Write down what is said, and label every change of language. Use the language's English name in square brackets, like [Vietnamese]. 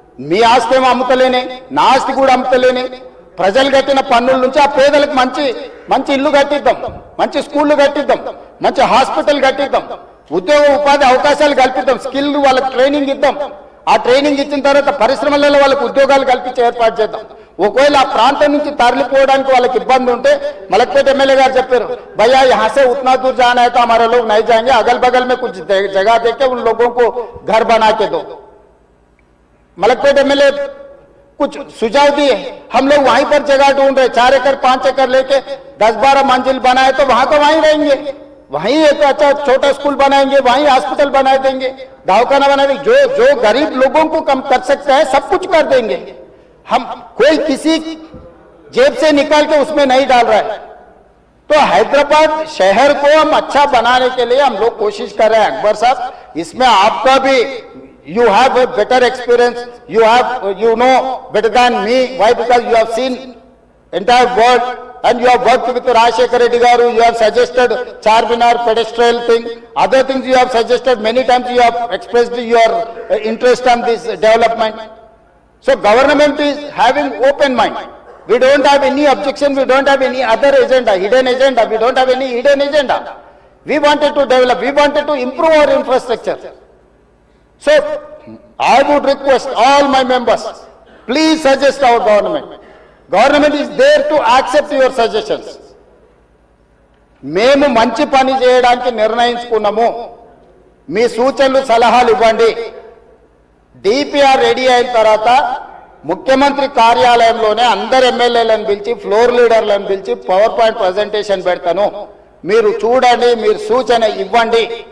[Telugu] మీ ఆస్తి ఏమో అమ్ముతలేనే, నా ఆస్తి కూడా అమ్ముతలేనే, ప్రజలు కట్టిన పన్నుల నుంచి ఆ పేదలకు మంచి మంచి ఇల్లు కట్టిద్దాం, మంచి స్కూళ్ళు కట్టిద్దాం, మంచి హాస్పిటల్ కట్టిద్దాం, ఉద్యోగ ఉపాధి అవకాశాలు కల్పిద్దాం, స్కిల్ వాళ్ళకి ట్రైనింగ్ ఇద్దాం. ఆ ట్రైనింగ్ ఇచ్చిన తర్వాత పరిశ్రమలలో వాళ్ళకి ఉద్యోగాలు కల్పించే ఏర్పాటు చేద్దాం. ఒకవేళ ఆ ప్రాంతం నుంచి తరలిపోవడానికి వాళ్ళకి ఇబ్బంది ఉంటే, మలక్పేట ఎమ్మెల్యే గారు చెప్పారు, [Hindi] भैया यहाँ से उतना दूर जाना है तो हमारे लोग नहीं जाएंगे, अगल बगल में कुछ जगह देके उन लोगों को घर बना के दो. मलकपेट एमएलए कुछ सुझाव दिए, हम लोग वहीं पर जगह ढूंढ रहे, 4 एकड़ 5 एकड़ लेके 10-12 मंजिल बनाए तो वहां को वहीं रहेंगे, वहीं एक अच्छा छोटा स्कूल बनाएंगे, वहीं हॉस्पिटल बना देंगे, दवाखाना बना देंगे. जो गरीब लोगों को कम कर सकता है सब कुछ कर देंगे. हम कोई किसी जेब से निकाल के उसमें नहीं डाल रहा है. तो हैदराबाद शहर को हम अच्छा बनाने के लिए हम लोग कोशिश कर रहे हैं. अकबर साहब, इसमें आपका भी [English] you have a better experience, you know better than me. Why? Because you have seen entire world and you have worked with Rajshekhar Reddy garu, you have suggested Charminar pedestrian thing, other things you have suggested, many times you have expressed your interest on this development. So government is having open mind. We don't have any objection, we don't have any other agenda, hidden agenda, we don't have any hidden agenda. We wanted to develop, we wanted to improve our infrastructure. So I would request all my members, please suggest our government. Government is there to accept your suggestions. [Telugu] మేము మంచి పని చేయడానికి నిర్ణయించుకున్నాము, మీ సూచనలు సలహాలు ఇవ్వండి. DPR ready అయిన తర్వాత ముఖ్యమంత్రి కార్యాలయంలోనే అందరు ఎమ్మెల్యేలను పిలిచి, ఫ్లోర్ లీడర్లను పిలిచి [English] power point presentation [Telugu] పెడతాను, మీరు చూడండి, మీరు సూచన ఇవ్వండి.